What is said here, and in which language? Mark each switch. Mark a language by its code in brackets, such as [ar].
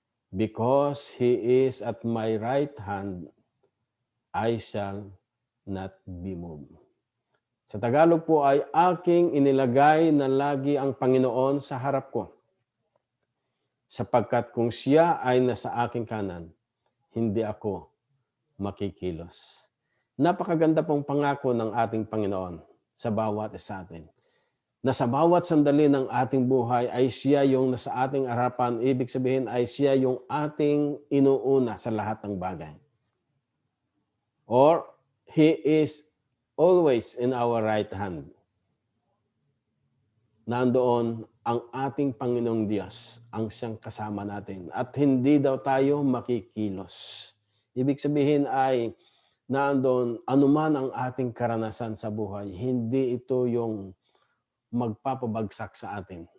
[en] Because He is at my right hand, I shall not be moved. [tl] Sa Tagalog po ay aking inilagay na lagi ang Panginoon sa harap ko. Sapagkat kung siya ay nasa aking kanan, hindi ako makikilos. Napakaganda pong pangako ng ating Panginoon sa bawat isa atin. na sa bawat sandali ng ating buhay ay siya yung nasa ating harapan. Ibig sabihin ay siya yung ating inuuna sa lahat ng bagay. [en] Or He is always in our right hand. [tl] Nandoon ang ating Panginoong Diyos, ang siyang kasama natin. At hindi daw tayo makikilos. Ibig sabihin ay nandoon anuman ang ating karanasan sa buhay, hindi ito yung magpapabagsak sa atin.